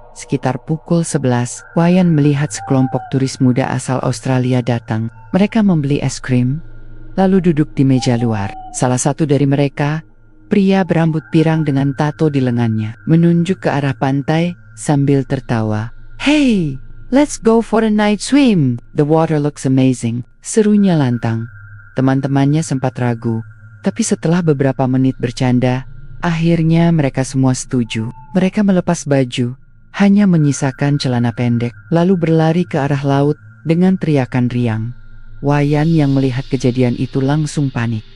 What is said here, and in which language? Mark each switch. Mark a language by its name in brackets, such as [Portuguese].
[Indonesian] Sekitar pukul 11, Wayan melihat sekelompok turis muda asal Australia datang. Mereka membeli es krim, lalu duduk di meja luar. Salah satu dari mereka, pria berambut pirang dengan tato di lengannya, menunjuk ke arah pantai sambil tertawa. [English] Hey, let's go for a night swim. The water looks amazing, [Indonesian] serunya lantang. Teman-temannya sempat ragu. Tapi setelah beberapa menit bercanda, akhirnya mereka semua setuju. Mereka melepas baju, hanya menyisakan celana pendek, lalu berlari ke arah laut dengan teriakan riang. Wayan yang melihat kejadian itu langsung panik.